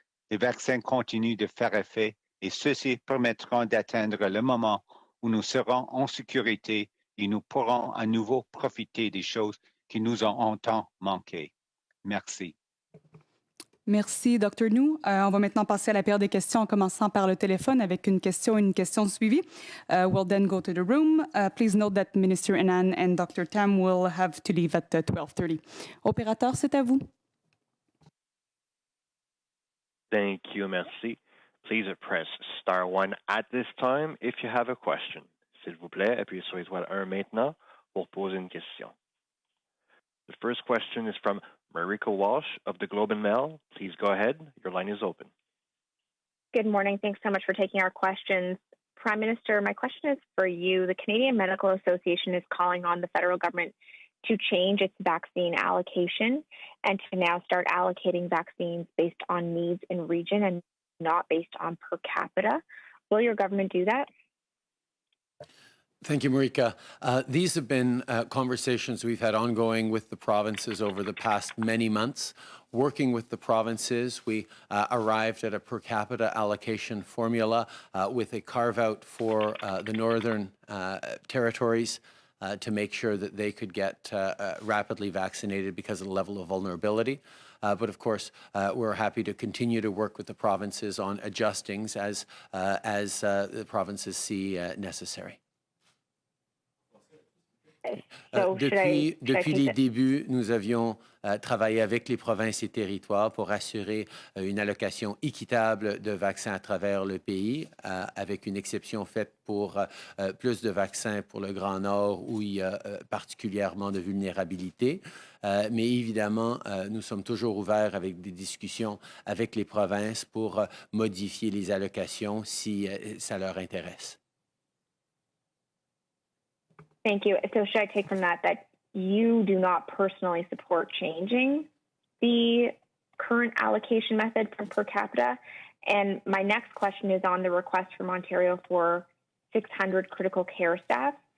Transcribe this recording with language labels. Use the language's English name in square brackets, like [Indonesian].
[French] Les vaccins continuent de faire effet et ceux-ci permettront d'atteindre le moment où nous serons en sécurité et nous pourrons à nouveau profiter des choses qui nous ont tant manqué. Merci. Merci, Dr. New. On va maintenant passer à la période des questions en commençant par le téléphone avec une question et une question suivie. [English] We'll then go to the room. Please note that Minister Anand and Dr. Tam will have to leave at 12:30. [French] Opérateur, c'est à vous. [English] Thank you, [French] merci. [English] Please press star 1 at this time if you have a question. [French] S'il vous plaît, appuyez sur l'étoile 1 maintenant pour poser une question. [English] The first question is from Marika Walsh of the Globe and Mail. Please go ahead. Your line is open. Good morning. Thanks so much for taking our questions. Prime Minister, my question is for you. The Canadian Medical Association is calling on the federal government to change its vaccine allocation and to now start allocating vaccines based on needs in region and not based on per capita. Will your government do that? Thank you, Marika. These have been conversations we've had ongoing with the provinces over the past many months. Working with the provinces, we arrived at a per capita allocation formula with a carve-out for the northern territories to make sure that they could get rapidly vaccinated because of the level of vulnerability. But of course, we're happy to continue to work with the provinces on adjustings as the provinces see necessary. [French] Depuis les débuts, nous avions travaillé avec les provinces et territoires pour assurer une allocation équitable de vaccins à travers le pays, avec une exception faite pour plus de vaccins pour le Grand Nord où il y a particulièrement de vulnérabilité. Mais évidemment, nous sommes toujours ouverts avec des discussions avec les provinces pour modifier les allocations si ça leur intéresse. [English] Thank you. So should I take from that you do not personally support changing the current allocation method from per capita? And my next question is on the request from Ontario for 600 critical care staff.